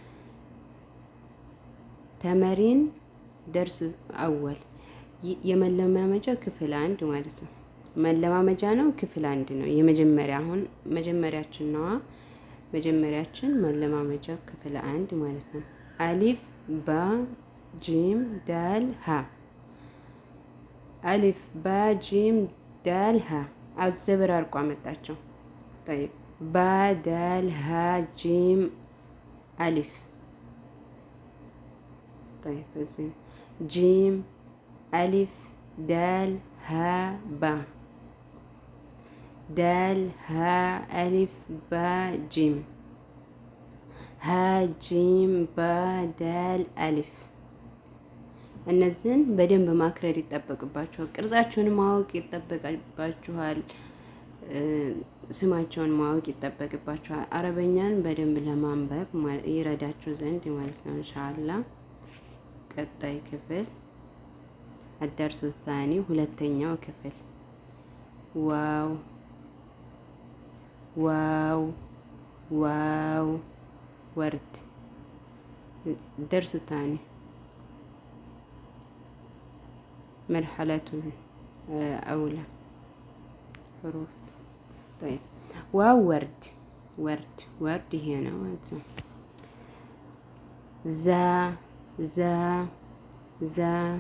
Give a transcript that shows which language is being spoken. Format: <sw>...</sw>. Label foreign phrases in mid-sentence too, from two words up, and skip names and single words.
<ar>تمرين درس أول</ar> <am>የመለማመጃ ክፍል 1 ማለት ነው። መለማመጃ ነው፣ ክፍል 1 ነው። የመጀመሪያ አሁን መጀመሪያችን ነዋ። መጀመሪያችን መለማመጃ ክፍል 1 ማለት ነው።</am> <ar>ألف با جيم دال ها ألف با جيم دال ها</ar> <am>አዘበራርቆ አመጣቸው።</am> <ar>طيب با دال ها جيم ألف طيب زين جيم ألف دال ها با دال ها ألف با جيم ها جيم با دال ألف</ar> <am>እነዚህን በደንብ ማክረር ይጠበቅባችኋል። ቅርጻቸውን ማወቅ ይጠበቅባችኋል። ስማቸውን ማወቅ ይጠበቅባችኋል። አረበኛን በደንብ ለማንበብ ይረዳችሁ ዘንድ ማለት ነው ኢንሻአላህ። ቀጣይ ክፍል</am> <ar>الدرس الثاني</ar> <am>ሁለተኛው ክፍል ዋው</am> <ar>واو واو ورد الدرس الثاني مرحلة أولى حروف. طيب واو ورد ورد ورد هنا زا زا زا</ar>